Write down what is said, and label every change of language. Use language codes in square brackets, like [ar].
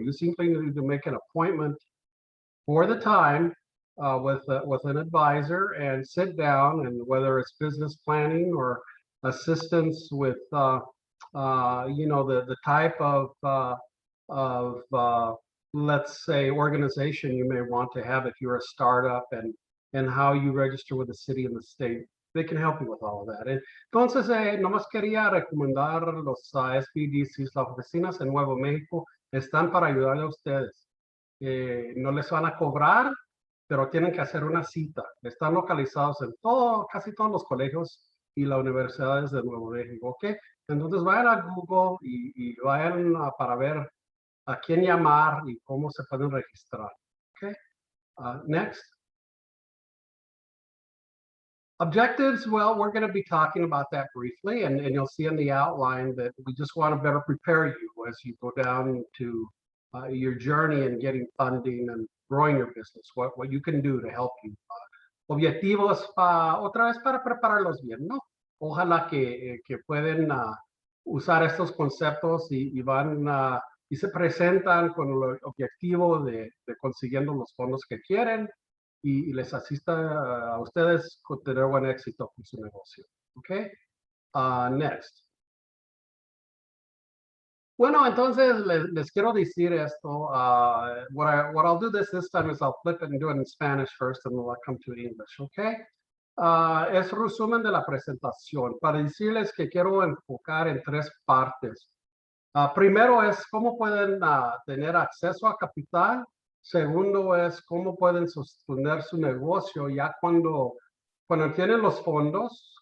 [en] You simply need to make an appointment for the time with an advisor and sit down, and whether it's business planning or assistance with the type of let's say organization you may want to have if you're a startup, and how you register with the city and the state. They can help you with all of that. [es] Entonces, nomás quería recomendar los SPDCs, las oficinas en Nuevo México están para ayudarle a ustedes. No les van a cobrar, pero tienen que hacer una cita. Están localizados en casi todos los colegios y las universidades de Nuevo México, ¿ok? Entonces vayan a Google y vayan para ver a quién llamar y cómo se pueden registrar, ¿ok? [en] Next. Objectives, well, we're going to be talking about that briefly, and you'll see in the outline that we just want to better prepare you as you go down to your journey in getting funding and growing your business, what you can do to help you. [es] Objetivos, otra vez para prepararlos bien, ¿no? Ojalá que pueden usar estos conceptos y van y se presentan con el objetivo de consiguiendo los fondos que quieren, y les asista a ustedes con tener buen éxito con su negocio. [en] Okay. Next. [es] Bueno, entonces les quiero decir esto. [en] What I'll do this time is I'll flip it and do it in Spanish first, and then I'll come to English. Okay. [es] Es resumen de la presentación para decirles que quiero enfocar en tres partes. Primero es cómo pueden tener acceso a capital. Segundo es cómo pueden sostener su negocio ya cuando tienen los fondos.